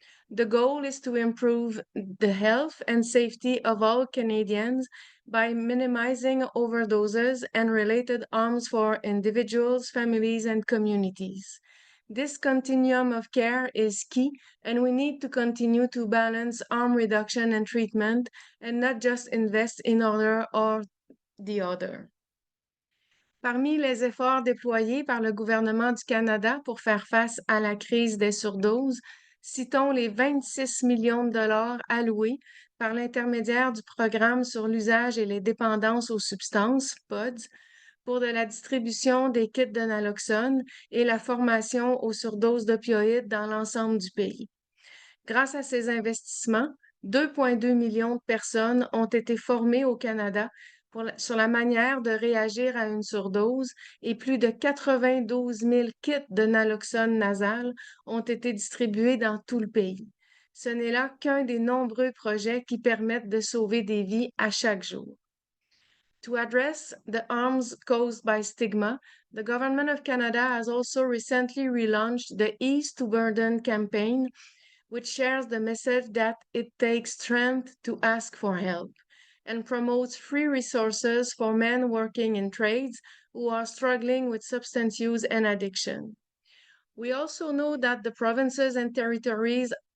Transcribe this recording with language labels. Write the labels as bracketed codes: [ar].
[en] The goal is to improve the health and safety of all Canadians by minimizing overdoses and related harms for individuals, families, and communities. This continuum of care is key, and we need to continue to balance harm reduction and treatment and not just invest in one or the other. [fr] Parmi les efforts déployés par le gouvernement du Canada pour faire face à la crise des surdoses, citons les 26 millions de dollars alloués par l'intermédiaire du Programme sur l'usage et les dépendances aux substances, PODS, pour de la distribution des kits de naloxone et la formation aux surdoses d'opioïdes dans l'ensemble du pays. Grâce à ces investissements, 2,2 millions de personnes ont été formées au Canada sur la manière de réagir à une surdose, et plus de 92 000 kits de naloxone nasal ont été distribués dans tout le pays. Ce n'est là qu'un des nombreux projets qui permettent de sauver des vies à chaque jour. [en] To address the harms caused by stigma, the Government of Canada has also recently relaunched the Ease to Burden campaign, which shares the message that it takes strength to ask for help, and promotes free resources for men working in trades who are struggling with substance use and addiction. We also know that the provinces and territories